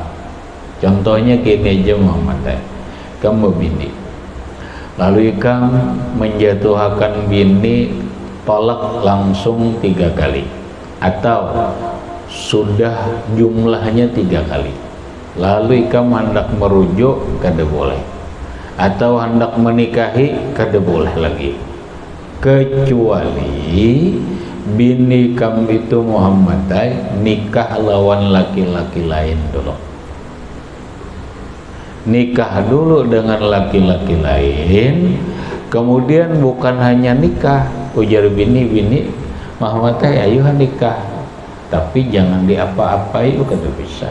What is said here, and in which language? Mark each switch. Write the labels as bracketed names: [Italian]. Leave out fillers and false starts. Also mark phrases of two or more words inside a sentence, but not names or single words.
[Indonesian] Contohnya gini aja Muhammad, kamu bini, lalu kamu menjatuhkan bini tolak langsung 3 kali, atau sudah jumlahnya 3 kali, lalu kamu hendak merujuk, [Banjar] kada boleh, atau hendak menikahi, kada boleh lagi, kecuali bini kamu itu Muhammad nikah lawan laki-laki lain dulu. [Indonesian] Nikah dulu dengan laki-laki lain, kemudian bukan hanya nikah, ujar bini Muhammad ayo nikah, tapi jangan diapa-apai, kata bisa.